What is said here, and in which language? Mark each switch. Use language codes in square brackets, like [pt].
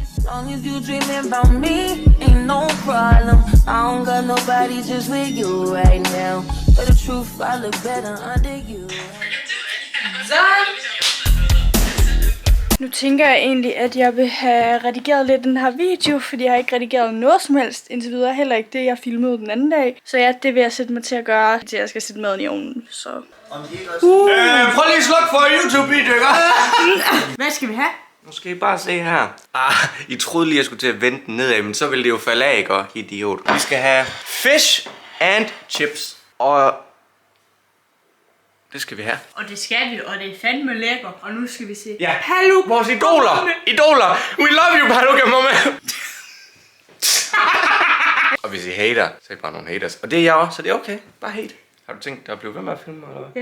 [en] Long as you dreaming about me, ain't no problem. I don't got nobody just with you right now. But the truth, I look better under you. [da] Nu tænker jeg egentlig, at jeg vil have redigeret lidt den her video, fordi jeg har ikke redigeret noget som helst indtil videre. Heller ikke det, jeg filmede den anden dag. Så ja, det vil jeg sætte mig til at gøre, til jeg skal sætte maden i ovnen. Så. Prøv lige at slukke for YouTube-video, ikke? Hvad skal vi have? Nu skal I bare se her. I troede lige, jeg skulle til at vente den nedad, men så ville det jo falde af, ikke? Idiot. Vi skal have fish and chips. Og Det skal vi have. Og det skal vi, og det er fandme lækker. Og nu skal vi se. Ja, Paluk, vores idoler. Idoler. [en] We love you, Paluk and Mama. [da] Og hvis I hater, så er I bare nogle haters. Og det er jeg også, så det er okay. Bare hate. Har du tænkt dig at blive ved med at filme, eller hvad?